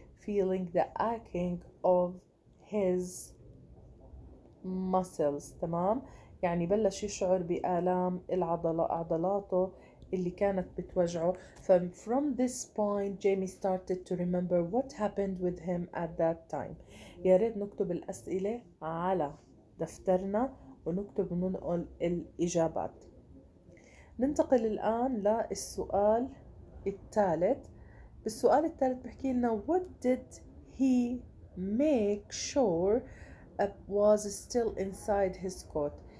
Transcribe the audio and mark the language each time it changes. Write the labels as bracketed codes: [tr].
[en] Feeling the aching of his muscles. [ar] تمام؟ يعني بلش يشعر بآلام عضلاته اللي كانت بتوجعه. [en] From this point Jamie started to remember what happened with him at that time. [ar] يا ريت نكتب الأسئلة على دفترنا ونكتب وننقل الإجابات. ننتقل الآن للسؤال الثالث. بالسؤال الثالث بحكي لنا [en] what did he make sure was still inside his coat.